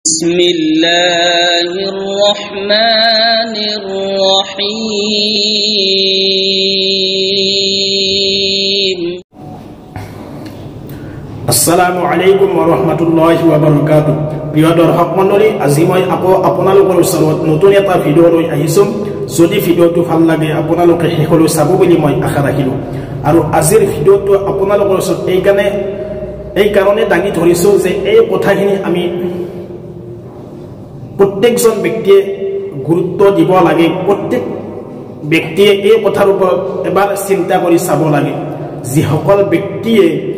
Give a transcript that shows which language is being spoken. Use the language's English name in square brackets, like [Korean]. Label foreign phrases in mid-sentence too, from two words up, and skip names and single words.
[Arabic] بسم الله الرحمن الرحيم السلام عليكم ورحمة الله وبركاته [Assamese] প্রিয় দৰ্শক মণ্ডলী আজি মই আপোনালোকৰ ওচৰত নতুন এটা ভিডিও লৈ আহিছো যদি ভিডিওটো ভাল লাগে আপোনালোকে হেকলৈ চাব বুলি মই আশা ৰাখিলো আৰু আজিৰ ভিডিওটো আপোনালোকৰ ওচৰত এই কাৰণে দাঙি ধৰিছো যে এই কথাখিনি আমি প্ৰত্যেকজন ব্যক্তিয়ে গুৰুত্ব দিব লাগে প্ৰত্যেক ব্যক্তিয়ে এই কথাৰ ওপৰত এবাৰ চিন্তা কৰি চাব লাগে যিসকল ব্যক্তিয়ে